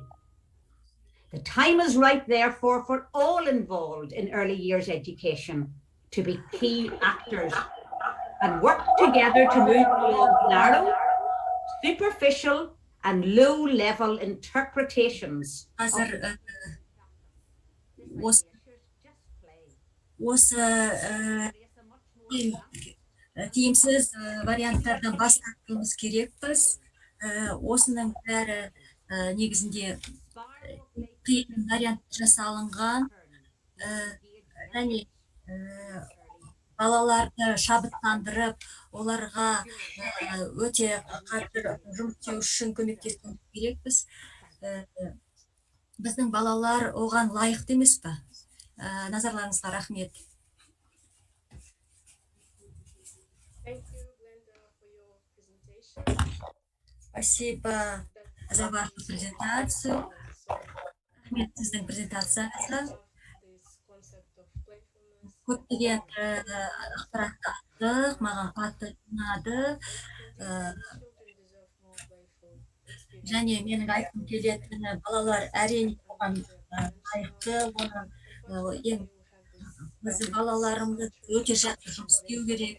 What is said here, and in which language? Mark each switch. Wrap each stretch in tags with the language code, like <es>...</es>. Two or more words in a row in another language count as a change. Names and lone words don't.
<en>The time is right, therefore, for all involved in early years education to be key actors and work together to move beyond narrow, superficial, and low-level interpretations.</en> <kk>Қазір осы тиімсіз варианттардан бас тартуымыз керекпіз. Осының бәрі негізінде қиын вариант жасалынған, және балаларды шабыттандырып, оларға өте қатты жұмыс істеу үшін көмектесуіміз керекпіз. Біздің балалар оған лайықты емес пе? Назарларыңызға рахмет.</kk> <en>Thank you, Glenda, for your presentation.</en> <ru>Спасибо за вашу презентацию.</ru> <kk>Рахмет сіздің презентацияңызға. Көптеген ақпаратты алдық, маған қатты ұнады. Және менің айтқым келетіні, балалар әрине оған лайықты, оны біздің балаларымыз өте жақсы жұмыс істеу керек.</kk>